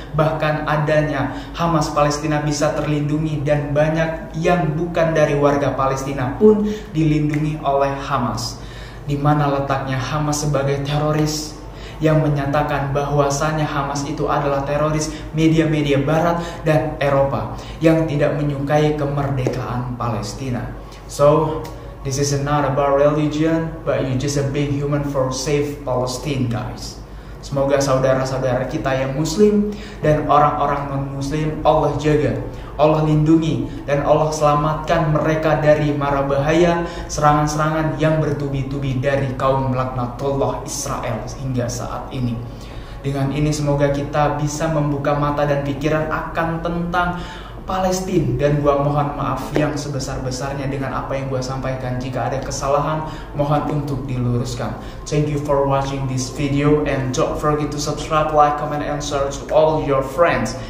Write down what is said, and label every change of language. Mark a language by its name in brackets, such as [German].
[Indonesian] Bahkan adanya Hamas Palestina bisa terlindungi dan banyak yang bukan dari warga Palestina pun dilindungi oleh Hamas. Di mana letaknya Hamas sebagai teroris? Yang menyatakan bahwasannya Hamas itu adalah teroris media-media Barat dan Eropa yang tidak menyukai kemerdekaan Palestina. [English] So, this is not about religion, but you just a big human for save Palestine, guys. [Indonesian] Semoga saudara-saudara kita yang muslim dan orang-orang non-muslim Allah jaga, Allah lindungi, dan Allah selamatkan mereka dari mara bahaya serangan-serangan yang bertubi-tubi dari kaum laknatullah Israel hingga saat ini. Dengan ini semoga kita bisa membuka mata dan pikiran akan tentang Palestina. Dan gua mohon maaf yang sebesar-besarnya dengan apa yang gua sampaikan. Jika ada kesalahan, mohon untuk diluruskan. [English] Thank you for watching this video and don't forget to subscribe, like, comment, and share to all your friends.